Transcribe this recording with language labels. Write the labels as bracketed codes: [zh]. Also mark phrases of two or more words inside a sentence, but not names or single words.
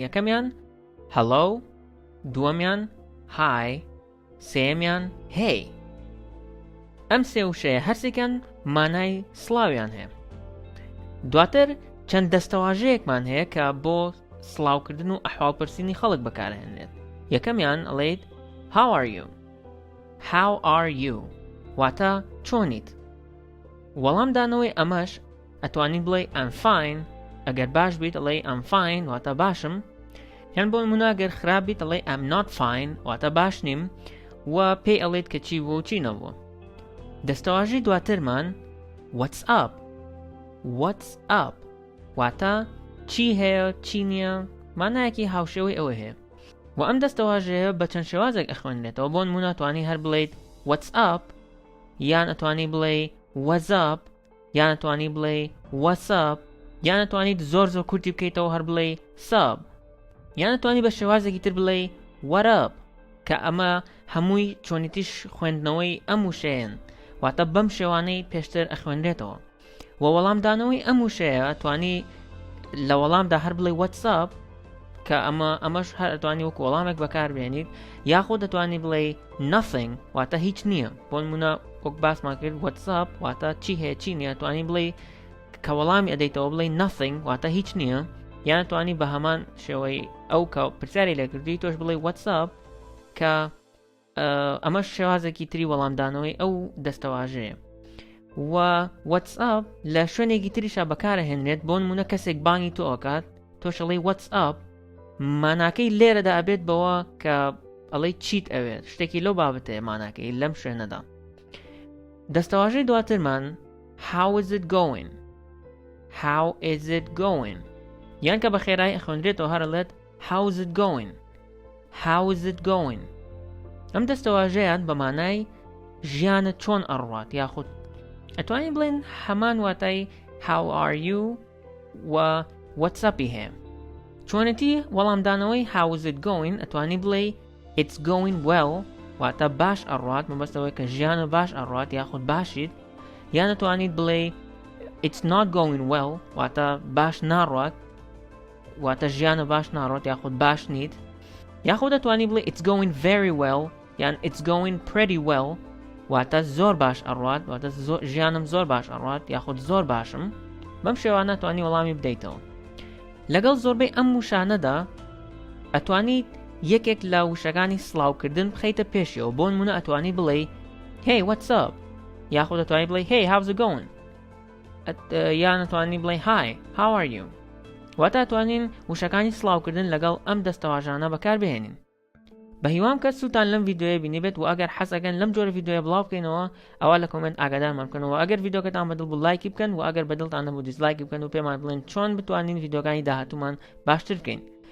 [ckb] یەکەمیان hello، دووەمیان hi، سێمیان hey. ئەم سێ وشەیە هەرسێکیان مانای سڵاویان هەیە. دواتر چەند دەستەواژەیەکمان هەیە کە بۆ سڵاوکردن و ئەحواڵپرسینی خەڵک بەکارهێنرێت. یەکەمیان ئەڵێیت [en] how are you؟ how are you [ckb] واتە چۆنیت؟ وەڵامدانەوەی ئەمەش ئەتوانیت بڵێ [en] I'm fine. [ckb] ئەگەر باش بیت ئەڵێ [en] I'm fine [ckb] واتە باشم، یان بۆ نمونە ئەگەر خراپ بیت ئەڵێ [en] I'm not fine [ckb] واتە باش نیم و پێی ئەڵێت کە چی بوو و چی نەبووە. دەستەواژەی دواترمان [en] what's up. what's up [ckb] واتە چی هەیە چی نییە، مانایەکی هاوشێوەی ئەوە هەیە. و ئەم دەستەواژەیە بە چەند شێوازێک ئەخوێنرێتەوە. بۆ نمونە ئەتوانی هەر بڵێیت [en] what's up، [ckb] یان ئەتوانی بڵێ [en] what's up، [ckb] یان ئەتوانی بڵێ [en] what's up، [ckb] یان ئەتوانیت زۆر کورتی بکەیتەوە هەر بڵێ sub، یان ئەتوانی بە شێوازێکی تر بڵێ [en] what up [ckb] کە ئەمە هەمووی چۆنیتیش خوێندنەوەی ئەم وشەیەن، واتە بەم شێوانەی پێشتر ئەخوێنرێتەوە. و وەڵامدانەوەی ئەم وشەیە ئەتوانی لە وەڵامدا هەر بڵێ [en] what's up [ckb] کە ئەمەش هەر ئەتوانی وەکو وەڵامێک بەکاربێنیت، یاخۆ دەتوانی بڵێ nothing واتە هیچ نییە. بۆ نمونە وەک باسمان کرد [en] what's up [ckb] واتە چی هەیە چی نییە، توانی بڵێ کە وەڵامی ئەدەیتەوە بڵێ nothing واتە هیچ نییە، یان توانی بە هەمان شێوەی ئەو کە پرسیاری لێکردی تۆش بڵێ [en] what's up [ckb] کە ئەمەش شێوازێکی تری وەڵامدانەوەی ئەو دەستەواژەیە. و [en] what's up [ckb] لە شوێنێکی تریشا بەکارهێنرێت. بۆ نمونە کەسێک بانگی تۆ ئەکات، تۆش ئەڵێ [en] what's up، [ckb] ماناکەی لێرەدا ئەبێت بەوە کە ئەڵێ چیت ئەوێت، شتێکی لەو بابەتەیە ماناکەی لەم شوێنەدا. دەستەواژەی دواترمان [en] how is it going. how is it going [ckb] یان کە بە خێرایی ئەخوێنرێتەوە هەرڵێت [en] how is it going. how is it going [ckb] ئەم دەستەواژەیان بە مانای ژیانە چۆن ئەڕوات، یاخود ئەتوانین بڵێن هەمان واتای [en] how are you [ckb] و [en] what's up [ckb] هەیە. چۆنێتی وەڵامدانەوەی [en] how is it going [ckb] ئەتوانی بڵێ [en] it's going well [ckb] واتە باش ئەڕوات، مەبەستەوەی کە ژیانە باش ئەڕوات یاخود باشیت، یان ئەتوانیت بڵێ [en] it's not going well [ckb] واتە باش ناڕوات واتە ژیانە باش ناڕوات یاخود باش نیت، یاخود ئەتوانی بڵێ [en] it's going very well [ckb] یان [en] it's going pretty well [ckb] واتە زۆر باش ئەڕوات واتە ژیانم زۆر باش ئەڕوات یاخود زۆر باشم. بەم شێوانە توانی وەڵامی بدەیتەوە. لەگەڵ زۆربەی ئەم وشانەدا ئەتوانیت یەکێک لە وشەکانی سڵاوکردن بخەیتە پێشیەوە. بۆ نمونە ئەتوانی بڵێ [en] hey what's up، [ckb] یاخود ئەتوانی بڵێ [en] hey how's it going، [ckb] یان ئەتوانی بڵێ [en] hi how are you. [ckb] واتە ئەتوانین وشەکانی سڵاوکردن لەگەڵ ئەم دەستەواژانە بەکاربهێنین. بە هیوام کە سووتان لەم ڤیدیۆیە بینیبێت و ئەگەر حەزەکەن لەم جۆرە ڤیدیۆیە بڵاو بکەینەوە ئەوە لە کۆمنت ئاگادارمان بکەنەوە. ئەگەر ڤیدیۆکەتان بەدڵ بوو لایکی بکەن و ئەگەر بەدڵتان نەبوو دیسلایکی بکەن و پێمان بڵێن چۆن بتوانین ڤیدیۆکانی داهاتوومان باشتر بکەین.